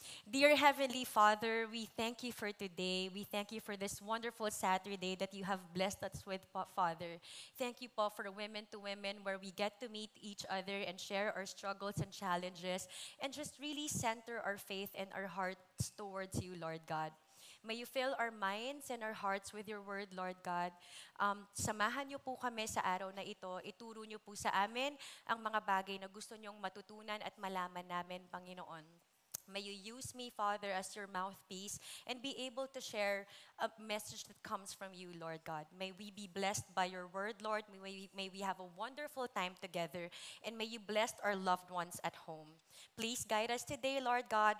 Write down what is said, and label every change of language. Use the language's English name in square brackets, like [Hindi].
[English] Dear Heavenly Father, we thank you for today. We thank you for this wonderful Saturday that you have blessed us with, Father. Thank you po for Women to Women, where we get to meet each other and share our struggles and challenges and just really center our faith and our hearts towards you, Lord God. May you fill our minds and our hearts with your word, Lord God. [Filipino] Samahan niyo po kami sa araw na ito. Ituro niyo po sa amin ang mga bagay na gusto niyong matutunan at malaman namin, Panginoon. [English] May you use me, Father, as your mouthpiece and be able to share a message that comes from you, Lord God. May we be blessed by your word, Lord. May we have a wonderful time together. And may you bless our loved ones at home. Please guide us today, Lord God.